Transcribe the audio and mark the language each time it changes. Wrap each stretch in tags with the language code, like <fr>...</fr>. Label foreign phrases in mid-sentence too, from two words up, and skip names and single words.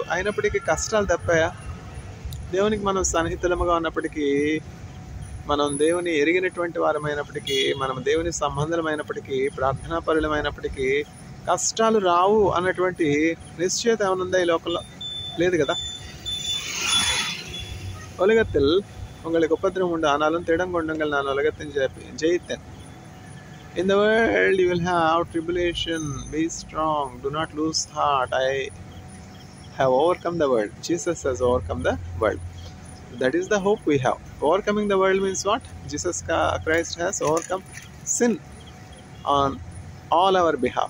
<te>అయినప్పటికీ కష్టాలు తప్పాయా? దేవునికి మనం సన్నిహితులముగా ఉన్నప్పటికీ, మనం దేవుని ఎరిగినటువంటి వారమైనప్పటికీ, మనం దేవుని సంబంధమైనప్పటికీ, ప్రార్థనాపరులమైనప్పటికీ కష్టాలు రావు అన్నటువంటి నిశ్చయత ఏమనుందా ఈ లోకంలో? లేదు కదా.</te> <ta>உலகத்தில் உங்களுக்கு உபத்திரம் உண்டு, ஆனாலும் திடங்கொண்டுங்கள், நான் உலகத்தின் ஜெயித்தேன்.</ta> <en>In the world you will have tribulation, be strong, do not lose heart, I have overcome the world. Jesus has overcome the world. That is the hope we have. Overcoming the world means what? Jesus Christ has overcome sin on all our behalf.</en>